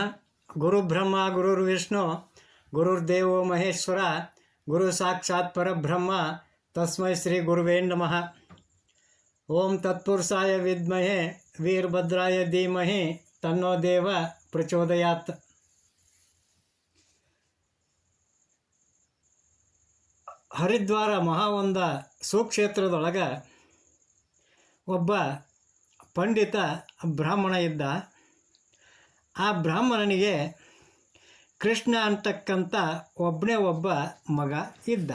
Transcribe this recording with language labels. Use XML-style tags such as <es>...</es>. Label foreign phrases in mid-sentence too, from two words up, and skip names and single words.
<sa>ಗುರು ಬ್ರಹ್ಮ ಗುರುರ್ವಿಷ್ಣು ಗುರುರ್ದೇವೋ ಮಹೇಶ್ವರ ಗುರು ಸಾಕ್ಷಾತ್ ಪರಬ್ರಹ್ಮ ತಸ್ಮೈ ಶ್ರೀ ಗುರುವೇ ನಮಃ. ಓಂ ತತ್ಪುರುಷಾಯ ವಿದ್ಮಹೆ ವೀರಭದ್ರಾಯ ಧೀಮಹಿ ತನ್ನೋ ದೇವ ಪ್ರಚೋದಯಾತ್.</sa> <kn>ಹರಿದ್ವಾರ ಮಹಾವಂದ ಸುಕ್ಷೇತ್ರದೊಳಗೆ ಒಬ್ಬ ಪಂಡಿತ ಬ್ರಾಹ್ಮಣ ಇದ್ದ. ಆ ಬ್ರಾಹ್ಮಣನಿಗೆ ಕೃಷ್ಣ ಅಂತಕ್ಕಂಥ ಒಬ್ಬನೇ ಒಬ್ಬ ಮಗ ಇದ್ದ.</kn>